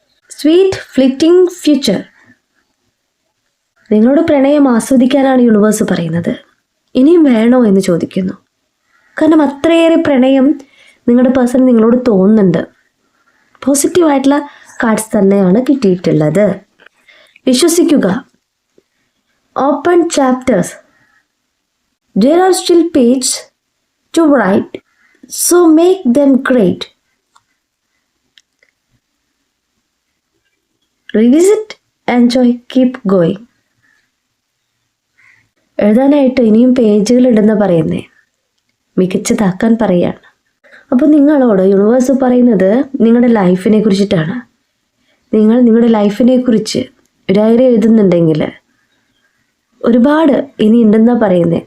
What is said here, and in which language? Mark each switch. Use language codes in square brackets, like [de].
[ml] Sweet flitting future. നിങ്ങളുടെ പ്രണയം ആസ്വദിക്കാനാണ് universe പറയുന്നത്. ഇനിയും വേണോ എന്ന് ചോദിക്കുന്നു. കാരണം അത്രയേറെ പ്രണയം നിങ്ങളുടെ പേഴ്സൺ നിങ്ങളോട് തോന്നുന്നുണ്ട്. പോസിറ്റീവായിട്ടുള്ള കാർഡ്സ് തന്നെയാണ് കിട്ടിയിട്ടുള്ളത്. വിശ്വസിക്കുക. [en] Open chapters, there are still pages to write, so make them great. Revisit, enjoy, keep going. [ml] എഴുതാനായിട്ട് ഇനിയും പേജുകൾ ഉണ്ടെന്ന് പറയുന്നേ, മികച്ചതാക്കാൻ പറയാണ്. അപ്പോൾ നിങ്ങളോട് യൂണിവേഴ്സ് പറയുന്നത് നിങ്ങളുടെ ലൈഫിനെ കുറിച്ചിട്ടാണ്. നിങ്ങൾ നിങ്ങളുടെ ലൈഫിനെ കുറിച്ച് ഡയറി എഴുതുന്നുണ്ടെങ്കിൽ ഒരുപാട് ഇനി ഉണ്ടെന്നാണ് പറയുന്നത്.